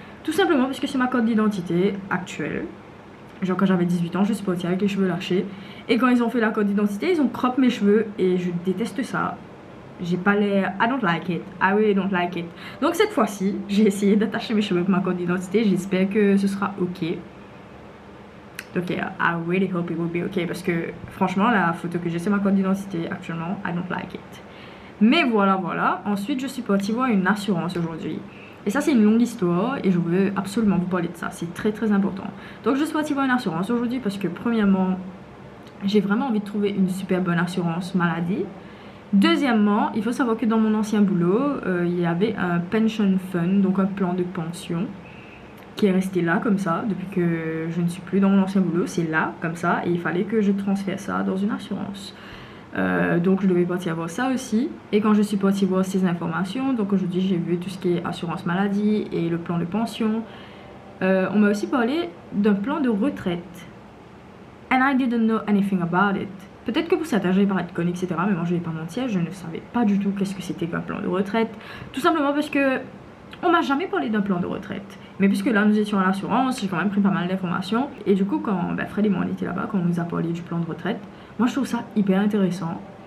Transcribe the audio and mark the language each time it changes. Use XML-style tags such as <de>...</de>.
<fr>Tout simplement parce que c'est ma carte d'identité actuelle. Genre quand j'avais 18 ans, je suis partie avec les cheveux lâchés. Et quand ils ont fait la carte d'identité, ils ont crop mes cheveux. Et je déteste ça. J'ai pas l'air...</fr> <en>I don't like it. I really don't like it.</en> <fr>Donc cette fois-ci, j'ai essayé d'attacher mes cheveux pour ma carte d'identité. J'espère que ce sera ok. Donc</fr> <en>I really hope it will be ok.</en> <fr>Parce que franchement, la photo que j'ai, c'est ma carte d'identité actuellement.</fr> <en>I don't like it.</en> <fr>Mais voilà. Ensuite, je suis partie voir une assurance aujourd'hui. Et ça c'est une longue histoire et je veux absolument vous parler de ça, c'est très très important. Donc je suis partie voir une assurance aujourd'hui parce que premièrement, j'ai vraiment envie de trouver une super bonne assurance maladie. Deuxièmement, il faut savoir que dans mon ancien boulot, il y avait un pension fund, donc un plan de pension, qui est resté là comme ça depuis que je ne suis plus dans mon ancien boulot. C'est là comme ça et il fallait que je transfère ça dans une assurance. Donc je devais partir voir ça aussi. Et quand je suis partie voir ces informations, donc aujourd'hui j'ai vu tout ce qui est assurance maladie et le plan de pension. On m'a aussi parlé d'un plan de retraite.</fr> <en>And I didn't know anything about it.</en> <fr>Peut-être que pour certains j'allais paraître conne, etc. Mais moi je vais pas mentir, je ne savais pas du tout qu'est-ce que c'était qu'un plan de retraite. Tout simplement parce que on m'a jamais parlé d'un plan de retraite. Mais puisque là nous étions à l'assurance, j'ai quand même pris pas mal d'informations. Et du coup quand Fred et moi on était là-bas, quand on nous a parlé du plan de retraite, moi je trouve ça hyper intéressant.</fr>